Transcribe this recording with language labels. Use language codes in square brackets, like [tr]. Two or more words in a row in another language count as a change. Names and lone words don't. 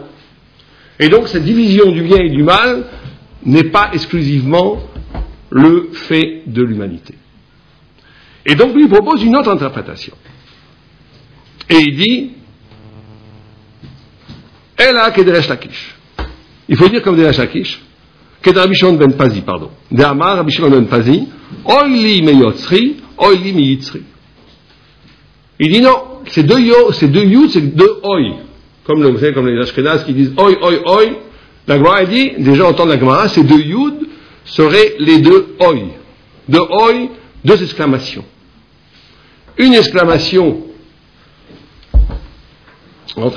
[fr] Et donc cette division du bien et du mal n'est pas exclusivement le fait de l'humanité. Et donc lui propose une autre interprétation. Et il dit [arc] אלא כדריש לקיש. [fr] Il faut dire comme Derash Lakish, Keder Rabbi Shimon ben Pazi, pardon. [he] דאמר רבי שמעון בן פזי אוי לי מיוצרי אוי לי מיצרי. [fr] Il dit non, c'est deux yud, c'est deux oy. Comme les Ashkenaz qui disent oy, oy, oy. La Gemara dit, déjà au temps de la Gemara, ces deux yud seraient les deux oy. Deux oy, deux exclamations. Une exclamation. Entrez.